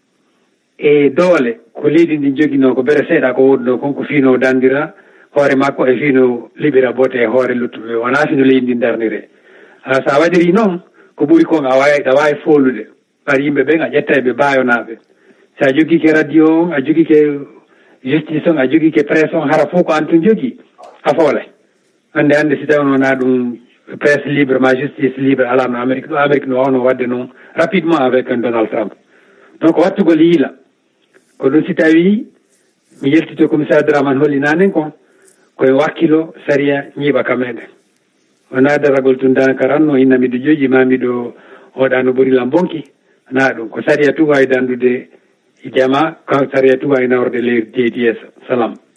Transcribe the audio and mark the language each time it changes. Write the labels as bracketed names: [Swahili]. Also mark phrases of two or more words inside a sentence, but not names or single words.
[Fula] e doole ko leydi ndi joginoo ko bere seeɗa ko wodno kon ko fiino dandira hoore makko e fiino liɓira bote e hoore luttuɓe wona fino leydi ndi darnire sa waɗiri noon ko ɓuri kon a wawi foolude par yimɓe ɓen a ƴetta ɓe bayonaɓe sa jogike radio on a jogike justice on a jogike presse on hara fof ko an tun jogui a foolay hande si tawi wona ɗum [French] presse libre [Fula] ma [French] justice libre [Fula] ala no Amérique no wawno wadde noon [French] rapidement avec un Donald Trump donc [Fula] wattugol yiila ko ɗum si tawi mi yeltito commissaire Dramane hollinanen kon koye wakkilo saria ñiiɓaka meɗen wona daragol tun danaka ranno inna miɗo joƴi ma miɗo oɗa no ɓurilam bonki wona ɗum ko saria tu wawi dandude jama kan saria tu wawi nawrde leydi yeeso salam